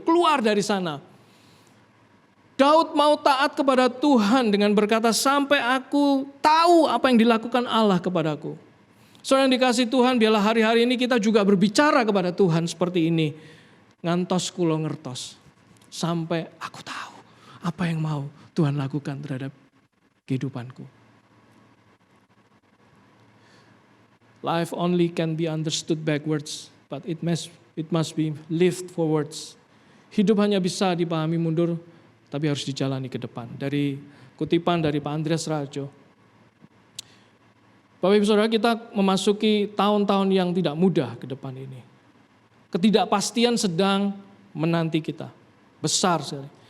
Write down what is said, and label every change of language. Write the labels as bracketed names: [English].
[Indonesian] Keluar dari sana. Daud mau taat kepada Tuhan dengan berkata sampai aku tahu apa yang dilakukan Allah kepadaku. Saudara yang dikasih Tuhan, biarlah hari-hari ini kita juga berbicara kepada Tuhan seperti ini. [Javanese] Ngantos kulo ngertos. [Indonesian] Sampai aku tahu apa yang mau Tuhan lakukan terhadap kehidupanku. [English] Life only can be understood backwards, but it must be lived forwards. [Indonesian] Hidup hanya bisa dipahami mundur, tapi harus dijalani ke depan. Dari kutipan dari Pak Andreas Rajo. Bapak Ibu Saudara, kita memasuki tahun-tahun yang tidak mudah ke depan ini. Ketidakpastian sedang menanti kita. Besar sekali.